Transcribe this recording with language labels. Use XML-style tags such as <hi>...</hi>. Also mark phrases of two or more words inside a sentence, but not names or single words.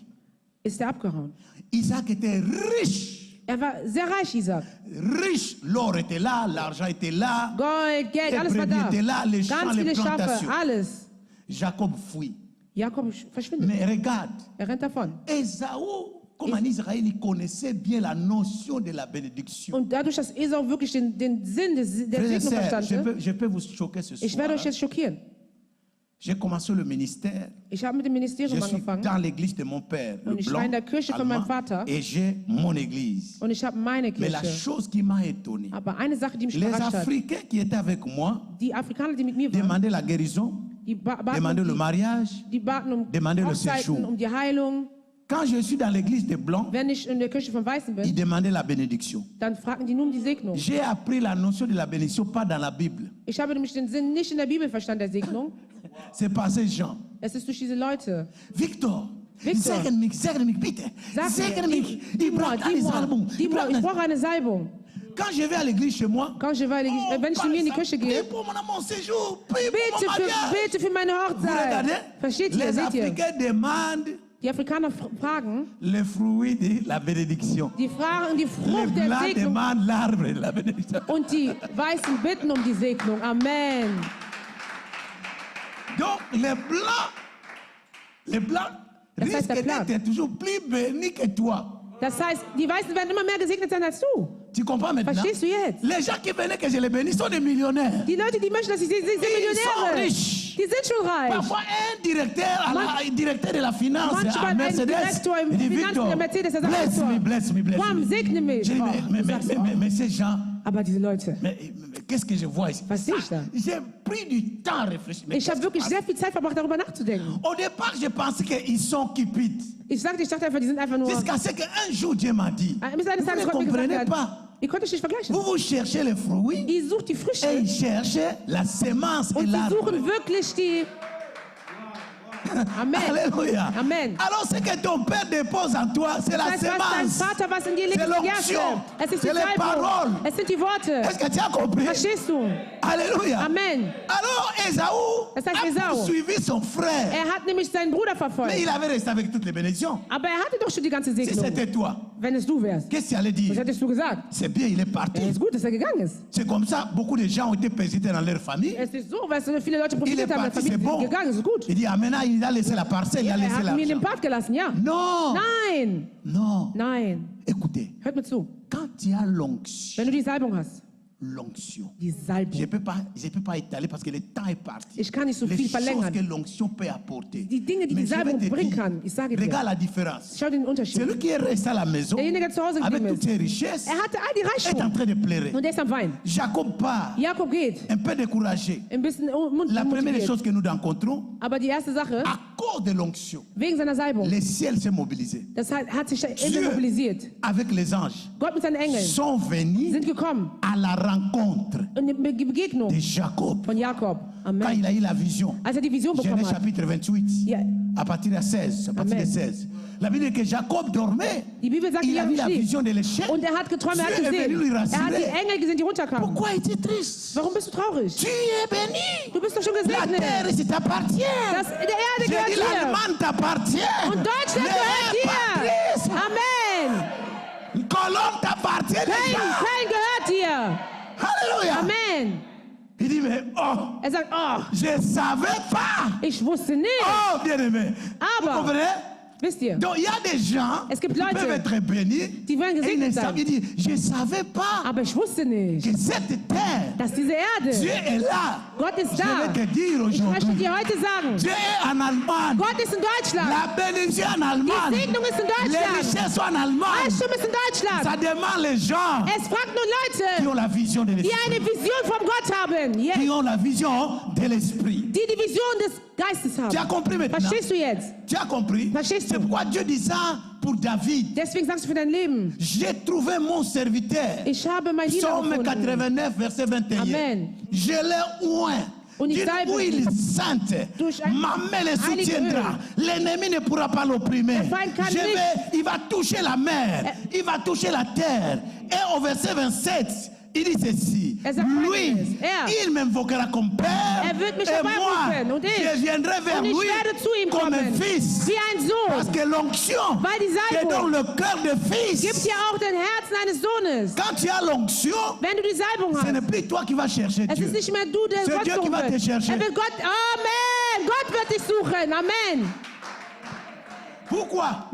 <de>ist er abgehauen.</de> <fr>Isaac était riche.</fr> <de>Er war sehr reich, Isaac.</de> <fr>Riche. L'or était là, l'argent était là.</fr> <de>Gold, Geld,</de> <fr>Les</fr> <de>alles war</de> <fr>brebis</fr> <de>da.</de> <fr>étaient là, les champs,</fr> <de>Ganz</de> <fr>les</fr> <de>viele Schafe,</de> <fr>plantations.</fr> <de>alles.</de> <fr>Jacob fuit.</fr> <de>Jakob verschwindet.</de> <fr>Mais regarde,</fr> <de>Er rennt davon.</de> <fr>Ésaü, comme en Israël, il connaissait bien la notion de la bénédiction.</fr> <de>Und dadurch, dass Esau wirklich den Sinn der</de> <fr>Frères et</fr> <de>Segnung</de> <fr>sœurs,</fr> <de>verstanden,</de> <fr>je peux vous choquer ce</fr> <de>ich werde</de> <fr>soir.</fr> <de>euch jetzt schockieren.</de> <fr>J'ai commencé le ministère.</fr> <de>Ich habe mit dem</de> <fr>Je</fr> <de>Ministerium</de> <fr>suis</fr> <de>angefangen</de> <fr>dans l'église de mon père, le</fr> <de>Und ich war</de> <fr>blanc,</fr> <de>in der Kirche von meinem</de> <fr>allemand,</fr> <de>Vater.</de> <fr>et j'ai mon église.</fr> <de>und ich habe meine</de> <fr>Mais la</fr> <de>Kirche.</de> <fr>chose qui m'a étonné,</fr> <de>Aber eine Sache, die mich</de> <fr>les</fr> <de>überrascht hat,</de> <fr>Africains qui étaient avec moi</fr> <de>die Afrikaner, die mit mir waren,</de> <fr>demandaient la guérison,</fr> <de>die baten</de> <fr>demandaient le</fr> <de>um,</de> <fr>mariage.</fr> <de>die baten um</de> <fr>demandaient le</fr> <de>Hochzeiten,</de> <fr>séjour.</fr> <de>um die Heilung.</de> <fr>Quand je suis dans l'église des Blancs,</fr> <de>Wenn ich in der Kirche von Weißen</de> <fr>ils</fr> <de>bin,</de> <fr>demandaient la bénédiction.</fr> <de>dann fragen die nun die Segnung.</de> <fr>J'ai appris la notion de la bénédiction pas dans la Bible.</fr> <de>Ich habe nämlich den Sinn nicht in der Bibel verstanden, der Segnung.</de> <fr>C'est par ces gens.</fr> <de>Es ist durch diese Leute. Victor, Victor. segne mich bitte. Sag Segne mir, mich. Ich brauche eine Salbung.</de> <fr>dis-moi,</fr> <de>ich brauche eine Salbung.</de> <fr>Quand je vais à l'église chez moi, Quand je vais,</fr> <de>wenn ich zu mir in die Küche gehe,</de> <fr>pour mon séjour, prie pour mon mariage.</fr> <de>bete für meine</de> <fr>Vous regardez,</fr> <de>Hochzeit. Versteht ihr,</de> <fr>les</fr> <de>seht ihr?</de> <fr>Africains demandent</fr> <de>Die Afrikaner fragen,</de> <fr>les fruits de la bénédiction.</fr> <de>die fragen die</de> <fr>Les</fr> <de>Frucht der</de> <fr>Blancs</fr> <de>Segnung</de> <fr>demandent l'arbre de la bénédiction.</fr> <de>und die Weißen bitten um die Segnung. Amen.</de> <fr>Donc, les Blancs</fr> <de>Das heißt, der</de> <fr>risquent</fr> <de>Plan.</de> <fr>d'être toujours plus bénis que toi.</fr> <de>Das heißt, die Weißen werden immer mehr gesegnet sein als du.</de> <fr>Tu comprends maintenant?</fr> <de>Verstehst du jetzt?</de> <fr>Les gens qui venaient que je les bénisse sont des millionnaires.</fr> <de>Die Leute, die möchten, dass sie sind</de> <fr>sont</fr> <de>Millionäre.</de> <fr>riches.</fr> <de>Die sind schon reich.</de> <fr>Parfois, un directeur de la finance</fr> <de>Manchmal</de> <fr>à</fr> <de>ein Mercedes, Direktor im</de> <fr>il dit, Finanz Victor,</fr> <de>der Mercedes, der sagt,</de> <en>bless</en> <de>Victor,</de> <en>me, bless me, bless</en> <de>komm,</de> <en>me.</en> <de>segne mich.</de> <fr>Je dis,</fr> <de>Oh, du sagst,</de> <fr>mais ces gens,</fr> <de>aber diese Leute,</de> <fr>mais qu'est-ce que je vois ici?</fr> <de>was sehe ich da?</de> <fr>J'ai pris du temps à réfléchir. Mais</fr> <de>Ich habe wirklich sehr viel Zeit verbracht, darüber nachzudenken.</de> <fr>au départ, je pensais qu'ils sont cupides.</fr> <de>Ich dachte einfach, die sind einfach nur...</de> <fr>Jusqu'à ce qu'un jour, Dieu m'a dit,</fr> <de>Bis eines</de> <fr>vous</fr> <de>Tages</de> <fr>ne</fr> <de>Gott mir gesagt</de> <fr>comprenez</fr> <de>hat,</de> <fr>pas.</fr> <de>ihr könnt euch nicht vergleichen.</de> <fr>Vous cherchez les fruits</fr> <de>Ihr sucht die Früchte</de> <fr>et ils cherchent la semence et</fr> <de>und sie</de> <fr>l'arbre.</fr> <de>suchen wirklich die... Amen. Alléluia. Amen.</de> <fr>Alors ce que ton père dépose en toi, c'est la</fr> <de>Das heißt, was dein</de> <fr>semence.</fr> <de>Vater, was in dir liegt,</de> <fr>C'est</fr> <de>ist die</de> <fr>l'onction.</fr> <de>Gerste. Es ist die</de> <fr>C'est les</fr> <de>Salbung.</de> <fr>paroles.</fr> <de>Es sind die Worte.</de> <fr>Est-ce que tu as compris?</fr> <de>Verstehst du? Alléluia. Amen.</de> <fr>Alors Esaü</fr> <de>Das heißt,</de> <fr>a</fr> <de>Esau.</de> <fr>poursuivi son frère.</fr> <de>Er hat nämlich seinen Bruder</de> <fr>Mais</fr> <de>verfolgt.</de> <fr>il avait resté avec toutes les bénédictions.</fr> <de>Aber er hatte doch schon die ganze</de> <fr>Si</fr> <de>Segnung.</de> <fr>c'était toi,</fr> <de>Wenn es du wärst.</de> <fr>qu'est-ce que tu allais</fr> <de>Was</de> <fr>dire?</fr> <de>hättest du gesagt?</de> <fr>C'est bien, il est parti.</fr> <de>Es ist gut, dass er gegangen ist.</de> <fr>C'est comme ça, beaucoup de gens ont été persécutés dans leur famille.</fr> <de>Es ist so, weißt du, viele Leute</de> <fr>Il est</fr> <de>profitiert haben,</de> <fr>parti,</fr> <de>der</de> <fr>c'est</fr> <de>Familie</de> <fr>bon.</fr> <de>sind gegangen, es ist gut.</de> <fr>Il dit, ah maintenant, il a laissé la parcelle, il a</fr> <de>Er</de> <fr>laissé</fr> <de>hat mir den</de> <fr>l'argent.</fr> <de>Part gelassen, ja.</de> <fr>Non,</fr> <de>Nein,</de> <fr>non.</fr> <de>nein.</de> <fr>Écoutez,</fr> <de>Hört mir zu.</de> <fr>quand tu as l'onction,</fr> <de>Wenn du die Salbung hast,</de> <fr>je</fr> <de>die Salbung.</de> <fr>ne peux pas étaler parce que le temps est parti.</fr> <de>Ich kann nicht so</de> <fr>Les</fr> <de>viel</de> <fr>choses</fr> <de>verlängern.</de> <fr>que l'onction peut apporter.</fr> <de>Die Dinge, die</de> <fr>Mais</fr> <de>die</de> <fr>je vais</fr> <de>Salbung</de> <fr>te</fr> <de>bringen</de> <fr>dire,</fr> <de>kann, ich sage dir.</de> <fr>regarde la différence.</fr> <de>Schau den Unterschied.</de> <fr>Celui qui est resté à la maison</fr> <de>Derjenige, der zu Hause</de> <fr>avec</fr> <de>geblieben</de> <fr>toutes</fr> <de>ist,</de> <fr>ses richesses</fr> <de>er hatte all die</de> <fr>est en</fr> <de>Reichtum</de> <fr>train de pleurer.</fr> <de>und er ist am Weinen.</de> <fr>Jacob part,</fr> <de>Jakob geht,</de> <fr>un peu découragé.</fr> <de>ein bisschen</de> <fr>La première</fr> <de>unmotiviert.</de> <fr>chose que nous rencontrons,</fr> <de>Aber die erste Sache,</de> <fr>à cause de l'onction,</fr> <de>wegen seiner Salbung,</de> <fr>le ciel s'est mobilisé.</fr> <de>das hat sich der Engel</de> <fr>Dieu,</fr> <de>mobilisiert.</de> <fr>avec les anges,</fr> <de>Gott mit seinen Engeln</de> <fr>sont venus</fr> <de>sind gekommen</de> <fr>à la rencontre</fr> <de>in die Begegnung</de> <fr>de Jacob.</fr> <de>von Jakob.</de> <fr>Quand</fr> <de>Amen.</de> <fr>il a eu la vision,</fr> <de>Als er die Vision bekommen</de> <fr>Genèse</fr> <de>hat,</de> <fr>chapitre 28,</fr> <de>Ja.</de> <fr>à partir de 16, à partir</fr> <de>Amen.</de> <fr>de 16. La Bible dit que Jacob dormait.</fr> <de>die Bibel sagt,</de> <fr>Il a vu la</fr> <de>Jakob schlief.</de> <fr>vision de l'échec.</fr> <de>Und er hat geträumt, er hat</de> <fr>Dieu est</fr> <de>gesehen.</de> <fr>venu lui</fr> <de>Er hat die</de> <fr>rassurer.</fr> <de>Engel gesehen, die runterkamen.</de> <fr>Pourquoi es-tu triste?</fr> <de>Warum bist du traurig?</de> <fr>Tu es béni.</fr> <de>Du bist doch schon</de> <fr>La</fr> <de>gesegnet.</de> <fr>terre, si t'appartient.</fr> <de>Das, der Erde</de> <fr>J'ai</fr> <de>gehört</de> <fr>dit,</fr> <de>dir.</de> <fr>l'Allemagne t'appartient.</fr> <de>Und Deutschland</de> <fr>Le</fr> <de>gehört dir.</de> <fr>Patrice,</fr> <de>Amen.</de> <fr>Colombe t'appartient déjà.</fr> <de>Köln gehört dir. Alléluia. Amen.</de> <fr>Il dit, mais oh,</fr> <de>Er sagt, oh,</de> <fr>je ne savais pas.</fr> <de>ich wusste nicht.</de> <fr>Oh, bien aimé. Vous</fr> <de>Aber,</de> <fr>comprenez?</fr> <de>wisst ihr,</de> <fr>Donc il y a des gens</fr> <de>Es gibt</de> <fr>qui</fr> <de>Leute,</de> <fr>peuvent être bénis.</fr> <de>die wollen</de> <fr>Et ils ne</fr> <de>gesegnet</de> <fr>savent,</fr> <de>sein.</de> <fr>ils disent, je ne savais pas</fr> <de>Aber ich wusste nicht,</de> <fr>que cette terre,</fr> <de>dass diese</de> <fr>Dieu</fr> <de>Erde,</de> <fr>est là.</fr> <de>Gott ist</de> <fr>Je</fr> <de>da.</de> <fr>vais te dire</fr> <de>Ich möchte</de> <fr>aujourd'hui,</fr> <de>dir heute sagen,</de> <fr>Dieu est en Allemagne.</fr> <de>Gott ist in Deutschland.</de> <fr>La bénédiction en Allemagne.</fr> <de>Die Segnung ist in</de> <fr>Les</fr> <de>Deutschland.</de> <fr>richesses sont en Allemagne.</fr> <de>Reichtum ist in</de> <fr>Ça</fr> <de>Deutschland.</de> <fr>demande les gens</fr> <de>Es fragt nur</de> <fr>qui</fr> <de>Leute,</de> <fr>ont la vision de</fr> <de>die</de> <fr>l'esprit.</fr> <de>eine Vision vom Gott haben. Ja,</de> <fr>Qui ont la vision de l'esprit.</fr> <de>die die Vision des Geistes</de> <fr>Tu as</fr> <de>haben.</de> <fr>compris maintenant?</fr> <de>Verstehst du jetzt?</de> <fr>Tu as compris?</fr> <de>Verstehst</de> <fr>C'est</fr> <de>du?</de> <fr>pourquoi Dieu dit ça pour David.</fr> <de>Deswegen sagst du für dein Leben,</de> <fr>J'ai trouvé mon serviteur.</fr> <de>ich habe mein Diener</de> <fr>Psaume gefunden. 89, verset 21. Amen. Je l'ai oint.</fr> <de>Und ich</de> <fr>D'une</fr> <de>salbe</de> <fr>huile</fr> <de>ihn.</de> <fr>sainte.</fr> <de>Durch ein</de> <fr>Ma main le</fr> <de>heilige</de> <fr>soutiendra. L'ennemi ne pourra pas l'opprimer.</fr> <de>Der Feind kann</de> <fr>Il va toucher la mer. Il va toucher la terre. Et au verset 27, il dit ceci.</fr> <de>Er sagt</de> <fr>Lui,</fr> <de>Folgendes.</de> <fr>il m'invoquera comme père.</fr> <de>Er wird mich</de> <fr>et moi,</fr> <de>herbeirufen. Und ich.</de> <fr>je viendrai vers</fr> <de>Und ich</de> <fr>lui</fr> <de>werde zu ihm</de> <fr>comme un</fr> <de>kommen.</de> <fr>fils.</fr> <de>Wie ein</de> <fr>Parce</fr> <de>Sohn.</de> <fr>que l'onction</fr> <de>Weil die</de> <fr>qui est dans</fr> <de>Salbung</de> <fr>le cœur de fils.</fr> <de>gibt ja auch den Herzen eines Sohnes.</de> <fr>Quand tu as l'onction,</fr> <de>Wenn du die Salbung</de> <fr>ce n'est</fr> <de>hast,</de> <fr>plus toi qui vas chercher</fr> <de>es</de> <fr>Dieu.</fr> <de>ist nicht mehr du, der</de> <fr>C'est</fr> <de>Gott</de> <fr>Dieu qui</fr> <de>suchen</de> <fr>va te</fr> <de>wird.</de> <fr>chercher.</fr> <de>Er wird Gott, Amen. Gott wird dich suchen. Amen.</de> <fr>Pourquoi?</fr>